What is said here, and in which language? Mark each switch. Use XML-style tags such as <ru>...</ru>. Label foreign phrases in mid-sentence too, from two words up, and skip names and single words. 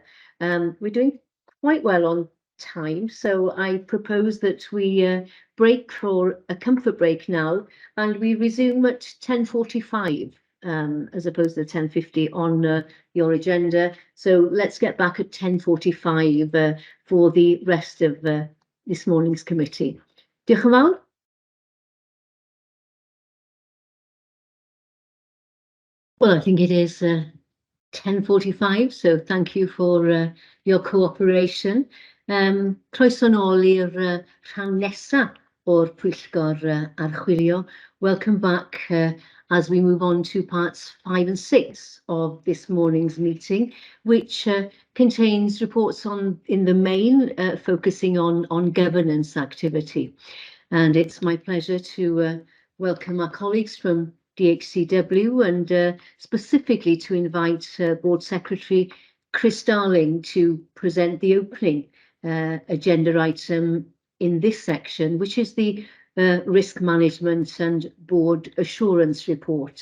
<en>We're doing quite well on time, so I propose that we break for a comfort break now, and we resume at 10:45. As opposed to 10:50 on your agenda. So let's get back at 10:45 for the rest of this morning's committee.</en> <cy>Diolch yn fawr.</cy> <en>Well, I think it is 10:45, so thank you for your cooperation.</en> <cy>Croeso nôl i'r rhan nesa o'r Pwyllgor Archwilio.</cy> <en>Welcome back as we move on to parts 5 and 6 of this morning's meeting, which contains reports in the main focusing on governance activity. And it's my pleasure to welcome our colleagues from DHCW and specifically to invite Board Secretary Chris Darling to present the opening agenda item in this section, which is the Risk Management and Board Assurance Report.</en>